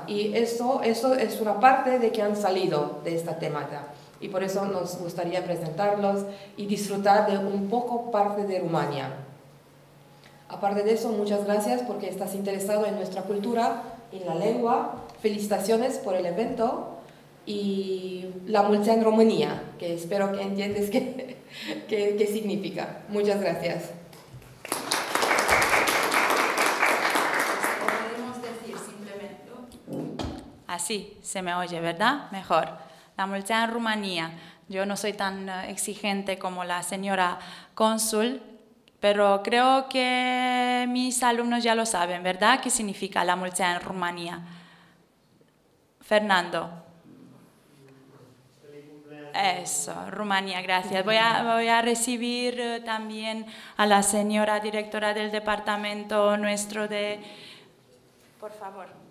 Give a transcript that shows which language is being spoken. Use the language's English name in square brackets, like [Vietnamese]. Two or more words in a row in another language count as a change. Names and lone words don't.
[Spanish] Y eso es una parte de que han salido de esta temática. Y por eso nos gustaría presentarlos y disfrutar de un poco parte de Rumania. Aparte de eso, muchas gracias porque estás interesado en nuestra cultura, en la lengua. Felicitaciones por el evento y [Romanian] la mulți ani România, [Spanish] que espero que entiendes qué significa. Muchas gracias. Así se me oye, ¿verdad? Mejor. [Romanian] La mulți ani Rumanía. [Spanish] Yo no soy tan exigente como la señora cónsul, pero creo que mis alumnos ya lo saben, ¿verdad? ¿Qué significa [Romanian] la mulți ani [Spanish] Rumanía? Fernando. Eso, Rumanía, gracias. Voy a recibir también a la señora directora del departamento nuestro de... Por favor.